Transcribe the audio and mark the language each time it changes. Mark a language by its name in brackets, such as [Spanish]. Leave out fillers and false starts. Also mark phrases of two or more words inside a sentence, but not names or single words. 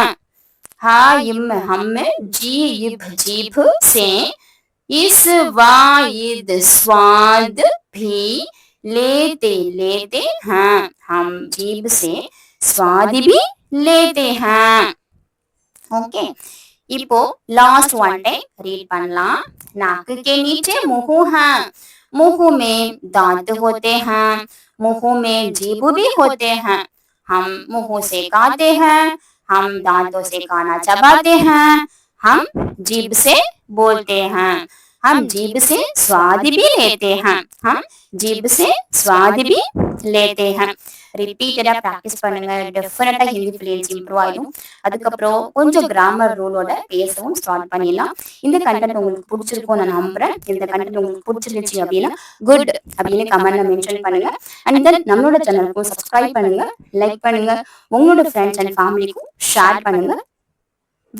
[Hindi] हम जीभ जीभ से इस वाइद स्वाद भी लेते लेते हैं. हम जीभ से स्वाद भी लेते हैं. ओके, [Tamil] இப்போ [English] last one day read [Tamil] பண்ணலாம். [Hindi] नाक के नीचे मुंह है. मुंह में दांत होते हैं. मुंह में जीभ भी होते हैं. हम मुंह से खाते हैं. हम दांतों से खाना चबाते हैं. हम जीभ से बोलते हैं. हम जीभ से स्वाद भी लेते हैं. हम जीभ से स्वाद भी लेते हैं. [English] repeatedly practice [Tamil] பண்ணுங்க. [English] definitely Hindi fluency improve [Tamil] ஆயிடும். அதுக்கப்புறம் கொஞ்சம் [English] grammar rule [Tamil] பேசவும் ஸ்டார்ட் பண்ணிடலாம். இந்த கண்டென்ட் உங்களுக்கு பிடிச்சிருக்கும் நான் நம்புறேன். இந்த கண்டென்ட் உங்களுக்கு பிடிச்சிருந்துச்சு அப்படின்னா குட் அப்படின்னு [English] comment mention [Tamil] பண்ணுங்க. [English] and then [Tamil] நம்மளோட சேனலுக்கும் சப்ஸ்கிரைப் பண்ணுங்க, லைக் பண்ணுங்க, உங்களோட [English] friends and family [Tamil] ஷேர் பண்ணுங்க.